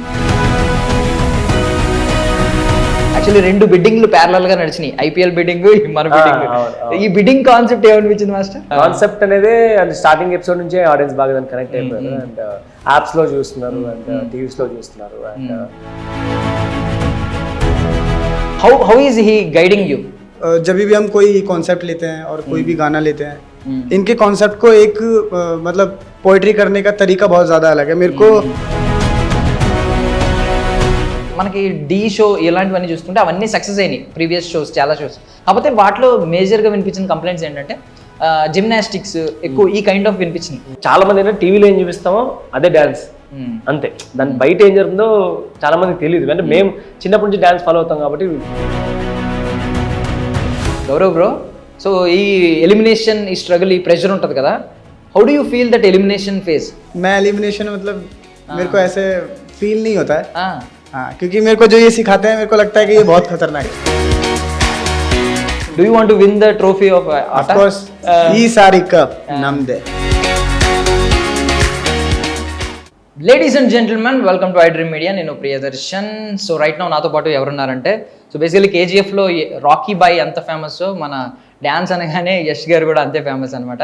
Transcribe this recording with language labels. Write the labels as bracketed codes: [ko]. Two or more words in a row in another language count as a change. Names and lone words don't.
[te] యాక్చువల్లీ 2 బిడ్డింగ్లు ప్యారలల్ గా నడిచినాయి, [en] IPL bidding, [te] మన బిడ్డింగ్. ఈ [en] bidding concept [te] ఏమనిపించింది మాస్టర్? కాన్సెప్ట్ అనేది అంటే [en] starting episode [te] నుంచే ఆడియన్స్ బాగా దాన్ని కనెక్ట్ అయిపోయారు. [en] and apps [te] లో చూస్తున్నారు [en] and TVs [te] లో చూస్తున్నారు. అండ్ [en] how is he guiding you? [hi] जब भी हम कोई कॉन्सेप्ट लेते हैं और कोई भी गाना लेते हैं, इनके कॉन्सेप्ट को एक मतलब पोइट्री करने का तरीका बहुत ज़्यादा अलग है मेरे को. [te] మనకి డీ షో ఇలాంటివన్నీ చూస్తుంటే అవన్నీ సక్సెస్ అయినాయి, [en] previous shows [te] చాలా షోస్. కాకపోతే వాటిలో మేజర్గా వినిపించిన కంప్లైంట్స్ ఏంటంటే జిమ్నాస్టిక్స్ ఎక్కువ, ఈ [en] kind of [te] వినిపించింది. చాలా మంది ఏంటంటే టీవీలో ఏం చూపిస్తామో అదే డాన్స్ అంతే, దాని బయట ఏం జరుగుతుందో చాలా మందికి తెలియదు. అంటే మేము చిన్నప్పటి నుంచి డాన్స్ ఫాలో అవుతాం కాబట్టి. గౌరవ్ బ్రో, సో ఈ ఎలిమినేషన్, ఈ స్ట్రగుల్, ఈ ప్రెషర్ ఉంటుంది కదా, [en] how do you feel that elimination phase? [hi] मैं एलिमिनेशन मतलब मेरे को ऐसे फील नहीं होता है. हाँ, क्योंकि मेरे को जो ये सिखाते हैं मेरे को लगता है कि ये बहुत खतरनाक है. [en] do you want to win the trophy of Of course, [kn] ಈ ಸಾರಿ ಕಪ್ ನಮ್ದೇ. [en] ladies and gentlemen, welcome to iDream Media. [te] నేను ప్రియదర్శన్. [en] so right now [te] నాతో పాటు ఎవరున్నారంటే, [en] so basically [te] కేజీఎఫ్లో రాకీ బాయ్ ఎంత ఫేమస్, మన డ్యాన్స్ అనగానే యష్ గారు కూడా అంతే ఫేమస్ అనమాట.